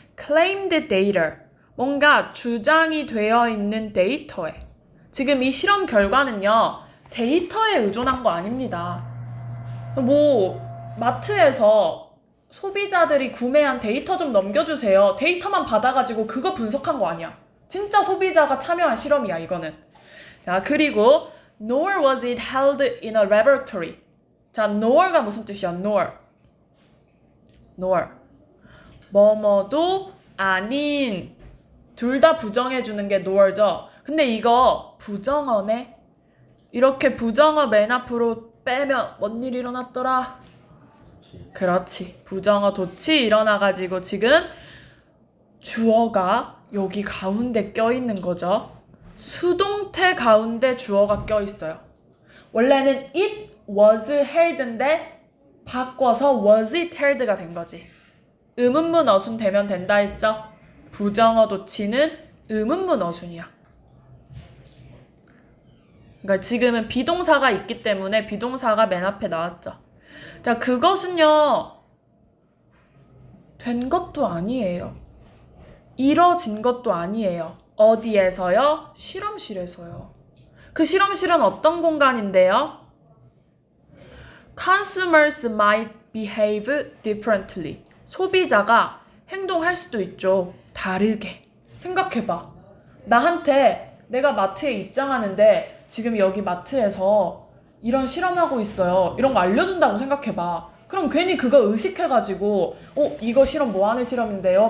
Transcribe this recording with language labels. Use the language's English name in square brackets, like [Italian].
[English] claimed data [Korean] 뭔가 주장이 되어 있는 데이터에 지금 이 실험 결과는요 데이터에 의존한 거 아닙니다. 뭐 마트에서 소비자들이 구매한 데이터 좀 넘겨주세요. 데이터만 받아가지고 그거 분석한 거 아니야. 진짜 소비자가 참여한 실험이야 이거는. 자, 그리고 [English] nor was it held in a laboratory. [Korean] 자, nor가 무슨 뜻이야? nor 뭐뭐도 아닌 둘 다 부정해주는 게 nor죠. 근데 이거 부정어네. 이렇게 부정어 맨 앞으로 빼면 뭔 일 일어났더라? 그렇지. 부정어 도치 일어나가지고 지금 주어가 여기 가운데 껴있는 거죠. 수동태 가운데 주어가 껴있어요. 원래는 [English] it was held [Korean] 인데 바꿔서 [English] was it held [Korean] 가 된 거지. 의문문 어순 되면 된다 했죠? 부정어 도치는 의문문 어순이야. 그러니까 지금은 비동사가 있기 때문에 비동사가 맨 앞에 나왔죠. 자, 그것은요 된 것도 아니에요. 이뤄진 것도 아니에요. 어디에서요? 실험실에서요. 그 실험실은 어떤 공간인데요? [English] Consumers might behave differently. [Korean] 소비자가 행동할 수도 있죠. 다르게. 생각해봐. 나한테 내가 마트에 입장하는데 지금 여기 마트에서 이런 실험하고 있어요. 이런 거 알려준다고 생각해봐. 그럼 괜히 그거 의식해가지고 이거 실험 뭐 하는 실험인데요?